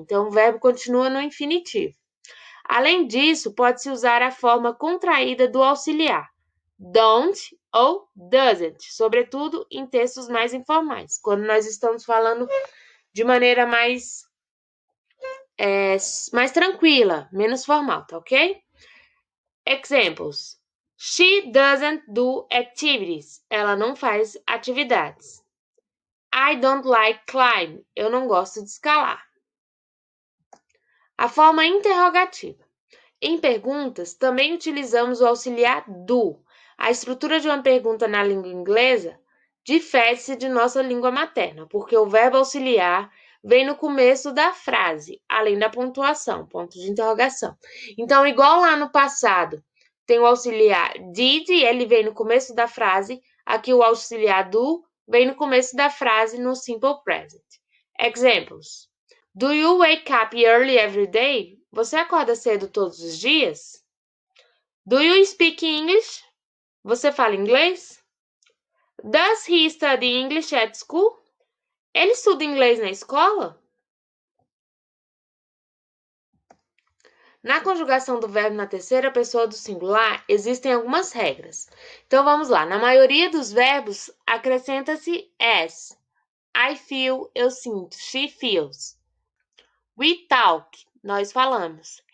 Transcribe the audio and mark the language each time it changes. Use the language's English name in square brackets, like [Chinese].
[Portuguese] Então, o verbo continua no infinitivo. Além disso, pode-se usar a forma contraída do auxiliar, don't ou doesn't, sobretudo em textos mais informais, quando nós estamos falando de maneira mais tranquila, menos formal, tá ok? [English] Examples. She doesn't do activities. [Portuguese] Ela não faz atividades. [English] I don't like climb. [Portuguese] Eu não gosto de escalar. A forma interrogativa. Em perguntas, também utilizamos o auxiliar do. A estrutura de uma pergunta na língua inglesa difere-se de nossa língua materna, porque o verbo auxiliar vem no começo da frase, além da pontuação, ponto de interrogação. Então, igual lá no passado, tem o auxiliar did, ele vem no começo da frase, aqui o auxiliar do vem no começo da frase no simple present. [English] Examples. Do you wake up early every day? [Portuguese] Você acorda cedo todos os dias? [English] Do you speak English? [Portuguese] Você fala inglês? [English] Does he study English at school? [Portuguese] Ele estuda inglês na escola? Na conjugação do verbo na terceira pessoa do singular, existem algumas regras. Então, vamos lá. Na maioria dos verbos, acrescenta-se s. [English] I feel, [Portuguese] eu sinto. [English] She feels. We talk, [Portuguese] nós falamos.